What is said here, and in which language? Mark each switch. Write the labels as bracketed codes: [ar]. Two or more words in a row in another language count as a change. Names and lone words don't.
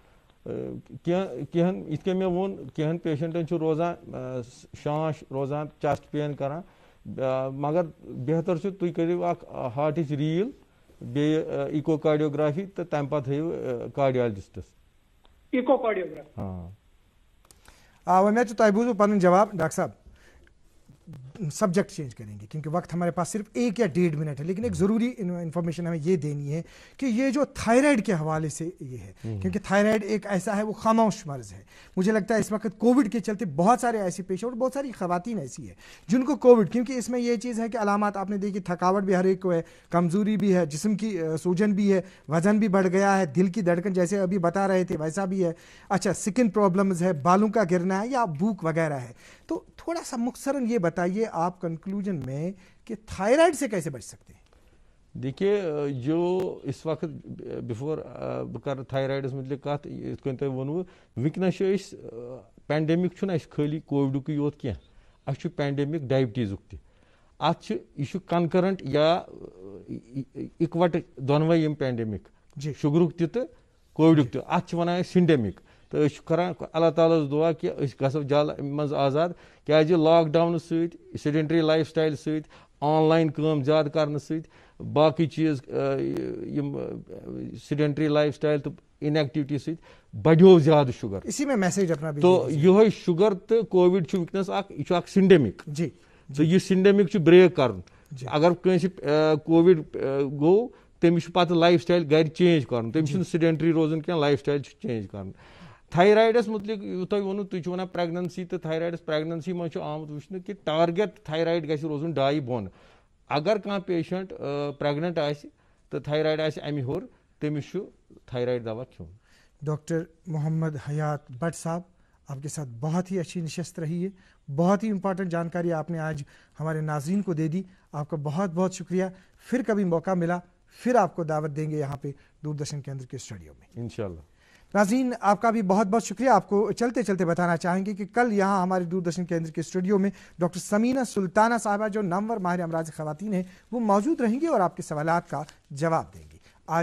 [ks] کینٛہن یِتھ کٔنۍ مےٚ ووٚن کینٛہن پیشنٹن چھُ روزان شانش روزان [en] chest pain [ks] کران مگر بہتر چھُ تُہۍ کٔرِو اکھ ہارٹٕچ ریٖل بیٚیہِ [en] echo cardiography [ks] تہٕ تمہِ پتہٕ ہٲیِو کارڈیالجسٹس. [en] echocardiography. [ks] وۄنۍ چھُ تۄہہِ بوٗزوٕ پنُن جواب. [ur] ڈاکٹر صاحب [en] subject change [ur] کریں گے کیونکہ وقت ہمارے پاس صرف 1 یا 1.5 منٹ ہے, لیکن ایک ضروری انفارمیشن ہمیں یہ دینی ہے کہ یہ جو تھائرائڈ کے حوالے سے یہ ہے, کیونکہ تھائرائڈ ایک ایسا ہے وہ خاموش مرض ہے. مجھے لگتا ہے اس وقت کووڈ کے چلتے بہت سارے ایسے پیشنٹ اور بہت ساری خواتین ایسی ہیں جن کو کووڈ, کیونکہ اس میں یہ چیز ہے کہ علامات آپ نے دیکھی, تھکاوٹ بھی ہر ایک کو ہے, کمزوری بھی ہے, جسم کی سوجن بھی ہے, وزن بھی بڑھ گیا ہے, دل کی دھڑکن جیسے ابھی بتا رہے تھے ویسا بھی ہے, اچھا [en] skin problems [ur] ہے, بالوں کا گرنا ہے یا بھوک وغیرہ ہے. تو تھوڑا سا مختصراً یہ بتائیے آپ کنکلوژن میں کہ تھائرائڈ سے کیسے بچ سکتے ہیں. دیکھیے جو اس وقت [ks] بفور بہٕ کَرٕ تھایرایڈس متعلق کتھ, یِتھ کٔنۍ تۄہہِ ووٚنوٕ وٕنکیٚنس چھُ أسۍ پینڈیمِک چھُنہٕ اَسہِ خٲلی کووِڈُکٕے یوت کینٛہہ, اَسہِ چھُ پینڈیمِک ڈایبٹیٖزُک تہِ. اَتھ چھُ یہِ چھُ کنکرنٹ یا اِکوٹہٕ دۄنوَے یِم پینڈیمِک, شُگرُک تہِ تہٕ کووِڈُک تہِ. اَتھ چھِ وَنان أسۍ سِنڈیمِک. تہٕ أسۍ چھِ کران اللہ تعالیٰ ہس دُعا کہِ أسۍ گژھو جل اَمہِ منٛز آزاد, کیازِ [en] lockdown [ks] سۭتۍ [en] sedentary lifestyle [ks] سۭتۍ [en] online [ks] کٲم زیادٕ کرنہٕ سۭتۍ باقٕے چیٖز یِم [en] sedentary lifestyle [ks] تہٕ انیکٹیوٹی سۭتۍ بڑیو زیادٕ شُگر. [ur] اسی میں میسیج اپنا [ks] تو یِہوے شُگر تہٕ کووِڈ چھُ وٕنکیٚنس اکھ یہِ چھُ اکھ سِنڈیمِک. تہٕ یہِ سِنڈیمِک چھُ بریک کرُن. اگر کٲنٛسہِ کووِڈ گوٚو تٔمِس چھُ پتہٕ [en] lifestyle [ks] گرِ چینج کرُن, تٔمِس چھُنہٕ سیڈنٹری روزُن کینٛہہ, [en] lifestyle [ks] چھُ چینج کرُن. تھایرایڈس متعلق تۄہہِ ووٚنوٕ تُہۍ چھِو وَنان پریگننسی تہٕ تھایرایڈس پریگننسی منٛز چھُ آمُت وٕچھنہٕ کہِ [en] target thyroid [ks] گژھِ روزُن 2 بۄن. اگر کانٛہہ پیشنٹ پریگننٹ آسہِ تہٕ تھایرایڈ آسہِ اَمہِ ہیوٚر تٔمِس چھُ تھایرایڈ دوا کھیوٚن. [ur] ڈاکٹر محمد حیات بٹ صاحب, آپ کے ساتھ بہت ہی اچھی نشست رہی ہے, بہت ہی امپورٹنٹ جانکاری آپ نے آج ہمارے ناظرین کو دے دی. آپ کا بہت بہت شکریہ. پھر کبھی موقع ملا پھر آپ کو دعوت دیں گے یہاں پہ دوردرشن کیندر کے اسٹوڈیو میں [ar] انشاءاللہ. [ur] ناظرین آپ کا بھی بہت بہت شکریہ. آپ کو چلتے چلتے بتانا چاہیں گے کہ کل یہاں ہمارے دوردرشن کیندر کے اسٹوڈیو میں ڈاکٹر سمینہ سلطانہ صاحبہ جو نامور ماہر امراض خواتین ہیں وہ موجود رہیں گے اور آپ کے سوالات کا جواب دیں گی.